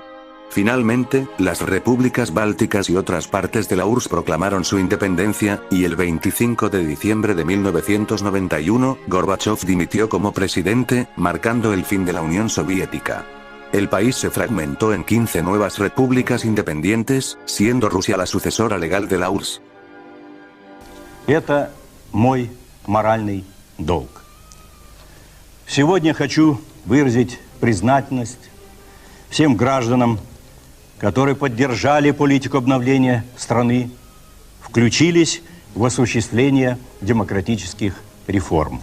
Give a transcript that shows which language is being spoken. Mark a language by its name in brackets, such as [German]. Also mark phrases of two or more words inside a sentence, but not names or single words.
[Spanish] Finalmente, las repúblicas bálticas y otras partes de la URSS proclamaron su independencia, y el 25 de diciembre de 1991, Gorbachov dimitió como presidente, marcando el fin de la Unión Soviética. El país se fragmentó en 15 nuevas repúblicas independientes, siendo Rusia la sucesora legal de la URSS. [Russian] Это мой моральный долг. Сегодня хочу выразить признательность всем гражданам, которые поддержали политику обновления страны, включились в осуществление демократических реформ.